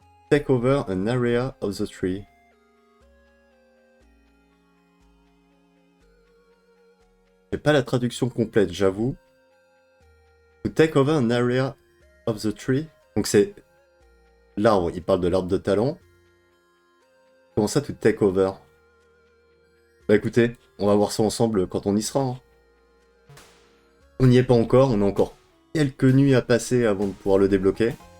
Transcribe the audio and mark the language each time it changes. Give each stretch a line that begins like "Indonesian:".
English: Take over an area of the tree.
French: J'ai pas la traduction complète, j'avoue.
English: To take over an area of the tree.
French: Donc c'est l'arbre, il parle de l'arbre de talent. Comment ça,
English: to take over?
French: Bah écoutez, on va voir ça ensemble quand on y sera. Hein. On n'y est pas encore, on a encore quelques nuits à passer avant de pouvoir le débloquer.